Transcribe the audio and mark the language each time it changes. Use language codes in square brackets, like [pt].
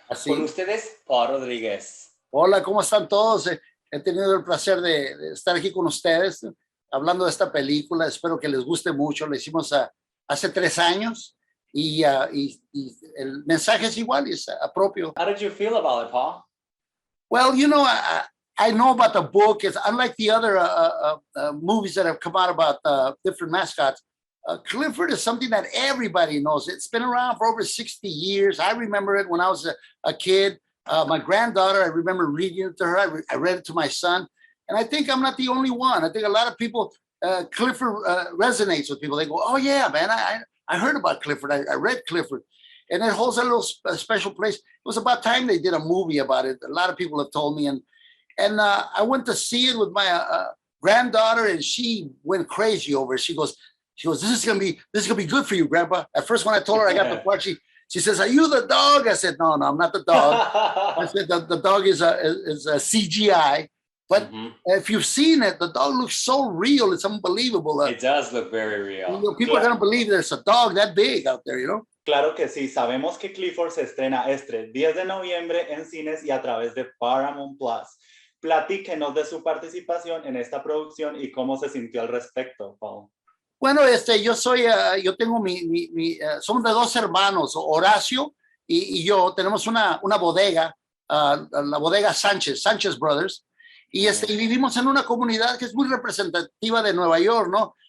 [es] Así. Con ustedes, Paul Rodríguez. Hola, ¿cómo están todos? He tenido el placer de estar aquí con ustedes hablando de esta película. Espero que les guste mucho. La hicimos hace 3 años y el mensaje es igual y es propio. [en] How did you feel about it, Paul? Well, I know about the book. It's unlike the other movies that have come out about different mascots. Clifford is something that everybody knows. It's been around for over 60 years. I remember it when I was a kid. My granddaughter, I remember reading it to her. I read it to my son. And I think I'm not the only one. I think a lot of people, Clifford resonates with people. They go, oh, yeah, man, I heard about Clifford. I read Clifford. And it holds a little special place. It was about time they did a movie about it. A lot of people have told me. And I went to see it with my granddaughter, and she went crazy over it. She goes, this is gonna be good for you, Grandpa. At first, when I told her I got the part, she says, "Are you the dog?" I said, "No, I'm not the dog." I said, "The dog is a CGI." But if you've seen it, the dog looks so real; it's unbelievable. It does look very real. People are gonna believe there's a dog that big out there, [es] Claro que sí, sabemos que Clifford se estrena este 10 de noviembre en cines y a través de Paramount Plus. Platíquenos de su participación en esta producción y cómo se sintió al respecto, Paul. Bueno, yo tengo somos de 2 hermanos, Horacio y yo, tenemos una bodega, la bodega Sánchez Brothers, y vivimos en una comunidad que es muy representativa de Nueva York, ¿no?